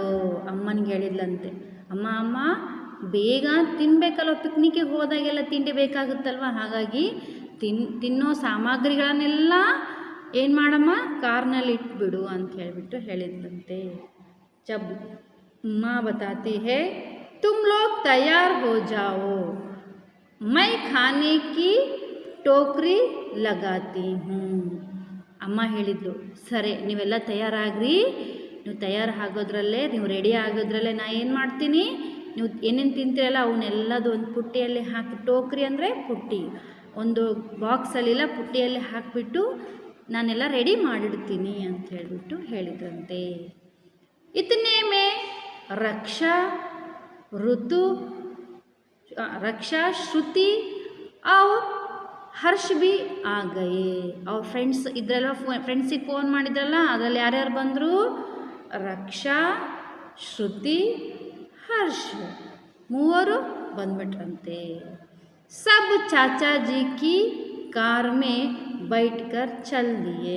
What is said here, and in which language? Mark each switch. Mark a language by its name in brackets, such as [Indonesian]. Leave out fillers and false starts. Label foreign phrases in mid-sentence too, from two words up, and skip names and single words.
[Kannada] ಅಮ್ಮನಿಗೆ ಹೇಳಿದ್ಲಂತೆ, ಅಮ್ಮ ಬೇಗ ತಿನ್ನಬೇಕಲ್ವ, ಪಿಕ್ನಿಕ್ಕಿಗೆ ಹೋದಾಗೆಲ್ಲ ತಿಂಡಿ ಬೇಕಾಗುತ್ತಲ್ವ, ಹಾಗಾಗಿ ತಿನ್ನೋ ಸಾಮಗ್ರಿಗಳನ್ನೆಲ್ಲ ಏನು ಮಾಡಮ್ಮ, ಕಾರ್ನಲ್ಲಿ ಇಟ್ಬಿಡು ಅಂತ ಹೇಳಿಬಿಟ್ಟು ಹೇಳಿದ್ಲಂತೆ. [Hindi] ಜಬ್ ಮಾँ बताती है तुम लोग तैयार हो जाओ, मैं खाने की टोकरी लगाती हूँ. [Kannada] ಅಮ್ಮ ಹೇಳಿದ್ಲು, ಸರಿ ನೀವೆಲ್ಲ ತಯಾರಾಗ್ರಿ, ನೀವು ತಯಾರು ಆಗೋದ್ರಲ್ಲೇ, ನೀವು ರೆಡಿ ಆಗೋದ್ರಲ್ಲೇ ನಾ ಏನು ಮಾಡ್ತೀನಿ, ನೀವು ಏನೇನು ತಿಂತೀರಲ್ಲ ಅವನ್ನೆಲ್ಲದು ಒಂದು ಪುಟ್ಟಿಯಲ್ಲಿ ಹಾಕಿ, ಟೋಕ್ರಿ ಅಂದರೆ ಪುಟ್ಟಿ, ಒಂದು ಬಾಕ್ಸಲ್ಲಿಲ್ಲ ಪುಟ್ಟಿಯಲ್ಲಿ ಹಾಕಿಬಿಟ್ಟು ನಾನೆಲ್ಲ ರೆಡಿ ಮಾಡಿಡ್ತೀನಿ ಅಂತ ಹೇಳಿಬಿಟ್ಟು ಹೇಳಿದ್ರಂತೆ. [Hindi] इतने में रक्षा श्रुति और ಹರ್ಷ भी आ गए. [Kannada] ಅವ್ರ ಫ್ರೆಂಡ್ಸ್ ಇದ್ರಲ್ಲ, ಫ್ರೆಂಡ್ಸಿಗೆ ಫೋನ್ ಮಾಡಿದ್ರಲ್ಲ, ಅದರಲ್ಲಿ ಯಾರ್ಯಾರು ಬಂದರು, ರಕ್ಷಾ, ಶ್ರುತಿ, ಹರ್ಷ ಮೂವರು ಬಂದ್ಬಿಟ್ರಂತೆ. [Hindi] सब चाचाजी की कार में बैठकर चल दिए.